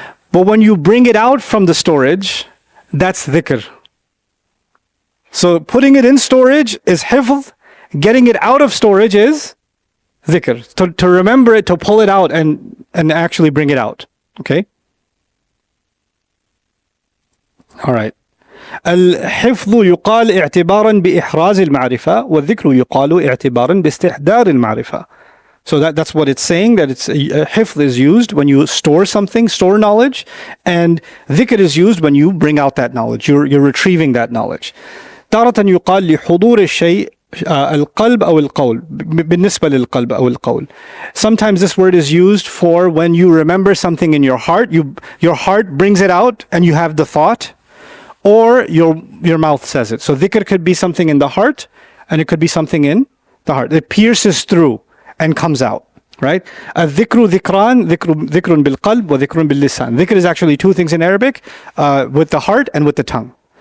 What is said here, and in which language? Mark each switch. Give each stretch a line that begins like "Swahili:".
English: But when you bring it out from the storage, that's dhikr. So putting it in storage is hifz. Getting it out of storage is dhikr. To remember it, to pull it out and actually bring it out. Okay? All right.
Arabic: الحفظ يقال اعتبارا بإحراز المعرفة والذكر يقال اعتبارا باستحضار المعرفة.
English: So that's what it's saying, that it's hifz is used when you store something, store knowledge, and dhikr is used when you bring out that knowledge, you're retrieving that knowledge.
Arabic: تارة يقال لحضور الشيء القلب أو القول بالنسبة للقلب أو القول.
English: Sometimes this word is used for when you remember something in your heart, your heart brings it out and you have the thought, or your mouth says it. So dhikr could be something in the heart and it could be something in the heart. It pierces through and comes out, right?
Arabic: الذكر ذكران, ذكر بالقلب وذكر باللسان.
English: Dhikr is actually two things in Arabic, with the heart and with the tongue.